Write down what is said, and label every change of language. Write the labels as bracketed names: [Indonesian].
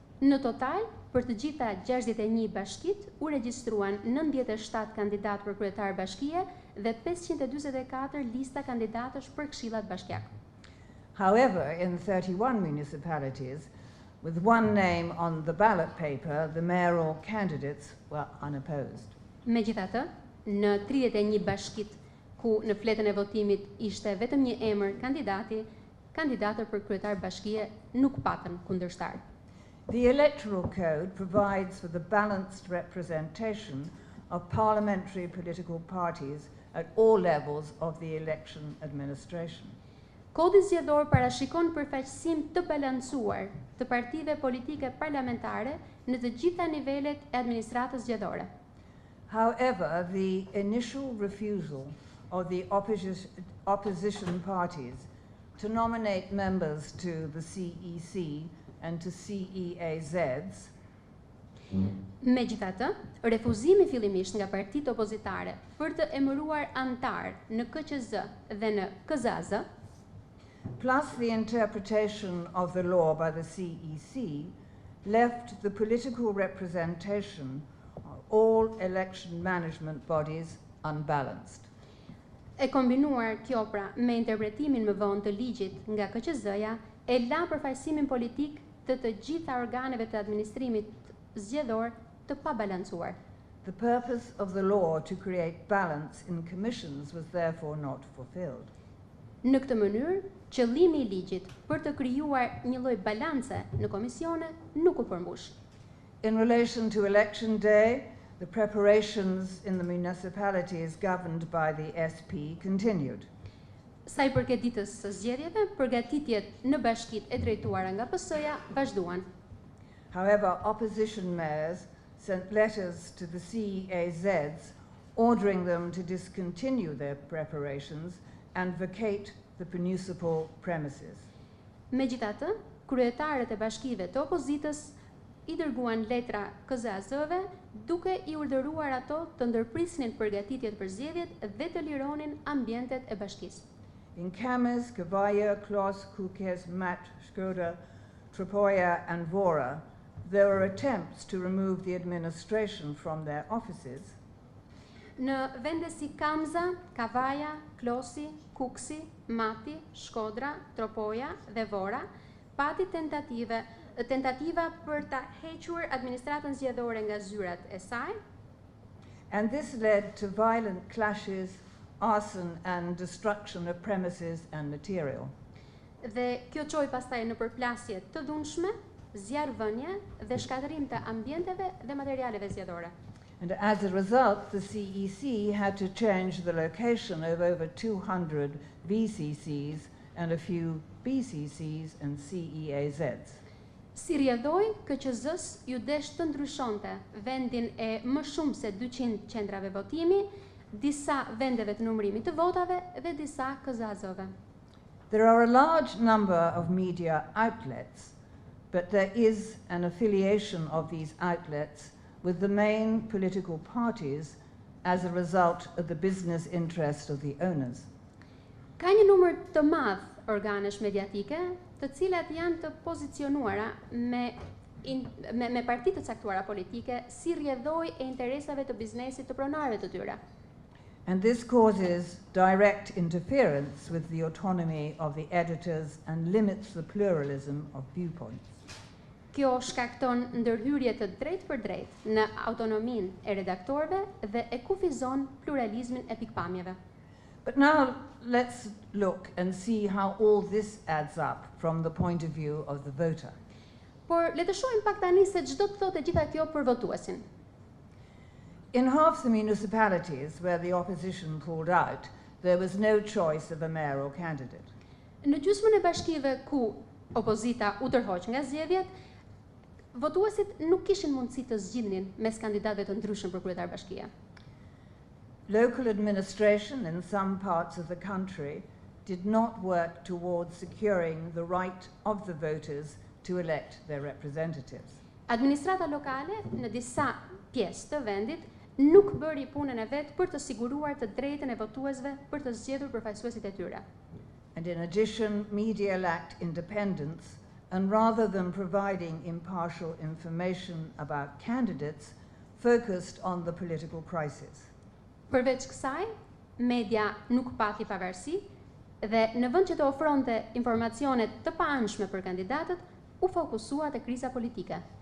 [Albanian] Në total, për të gjitha 61 bashkit u regjistruan 97 kandidatë për kryetar bashkie dhe 544 lista kandidatësh për këshillat bashkiak. [English] However, in 31 municipalities, with one name on the ballot paper, the mayoral candidates were unopposed. [Albanian] Megjithatë, në 31 bashkit ku në fletën e votimit ishte vetëm një emër kandidati, kandidatët për kryetar bashkie nuk patën kundërshtar. [English] The Electoral Code provides for the balanced representation of parliamentary political parties at all levels of the election administration. [Albanian] Kodi zgjedhor parashikon përfaqësim të balancuar të partive politike parlamentare në të gjitha nivelet e administratës zgjedhore. [English] However, the initial refusal of the opposition parties to nominate members to the CEC and to CEAZs. [Albanian] Megjithatë, refuzimi fillimisht nga partitë opozitare për të emëruar antar në KQZ dhe në KZAZ, [English] plus the interpretation of the law by the CEC, left the political representation of all election management bodies unbalanced. [Albanian] E kombinuar kjo pra me interpretimin më vonë të ligjit nga KQZ-ja, e la përfaqësimin politik të gjitha organeve të administrimit zgjedhor të pabalancuar. [English] The purpose of the law to create balance in commissions was therefore not fulfilled. [Albanian] Në këtë mënyrë, qëllimi I ligjit për të krijuar një lloj balance në komisione nuk u përmbush. [English] In relation to election day, the preparations in the municipalities governed by the SP continued. [Albanian] Sa I përket ditës së zgjedhjeve, përgatitjet në bashkitë e drejtuara nga PS-ja vazhduan. [English] However, opposition mayors sent letters to the CEAZs ordering them to discontinue their preparations and vacate the municipal premises. [Albanian] Megjithatë, kryetarët e bashkive të opozitës I dërguan letra KZAZ-ve duke I urdhëruar ato të ndërprisnin përgatitjet për zgjedhjet dhe të lironin ambientet e bashkisë. [English] in Kames, Kavaja, Klos, Kukes, Mat, Shkoda, Tropoja and Vora, there were attempts to remove the administration from their offices. [Albanian] Në vende si Kamza, Kavaja, Klosi, Kuksi, Mati, Shkodra, Tropoja dhe Vora, pati tentativa për ta hequr administratën zgjedhore nga zyrat e saj. [English] And this led to violent clashes, arson and destruction of premises and material. [Albanian] Dhe kjo çoi pastaj në përplasje të dhunshme, zjarrvënie dhe shkatërim të ambienteve dhe materialeve zgjedhore. [English] And as a result, the CEC had to change the location of over 200 VCCs and a few BCCs and CEAZs. [Albanian] Si rrjedhoi, KQZ-s ju desh të ndryshonte vendin e më shumë se 200 qendrave votimi, disa vendeve të numërimit të votave dhe disa KZZ-ove. [English] There are a large number of media outlets, but there is an affiliation of these outlets with the main political parties as a result of the business interest of the owners. [Albanian] Ka një numër të madh organesh mediatike, të cilat janë të pozicionuara me parti të caktuara politike si rrjedhoj e interesave të biznesit të pronarëve të tyre. [English] And this causes direct interference with the autonomy of the editors and limits the pluralism of viewpoints. [Albanian] Kjo shkakton ndërhyrje të drejtë për drejtë në autonominë e redaktorëve dhe e kufizon pluralizmin e pikpamjeve. [English] But now let's look and see how all this adds up from the point of view of the voter. [Albanian] Por le të shohim pak tani se ç'do të thotë gjitha kjo për votuesin. [English] In half the municipalities where the opposition pulled out, there was no choice of a mayoral candidate. [Albanian] Në gjysmën e bashkive ku opozita u tërhoq nga zgjedhjet, votuesit nuk kishin mundësi të zgjidhnin mes kandidatëve të ndryshëm për kryetar bashkie. [English] Local administration in some parts of the country did not work towards securing the right of the voters to elect their representatives. [Albanian] Administrata lokale në disa pjesë të vendit nuk bëri punën e vet për të siguruar të drejtën e votuesve për të zgjedhur përfaqësuesit e tyre. [English] And in addition, media lacked independence, and rather than providing impartial information about candidates, focused on the political crisis. [Albanian] Përveç kësaj, media nuk pati pavarësi dhe në vend që të ofronte informacione të paanshme për kandidatët, u fokusua te kriza politike.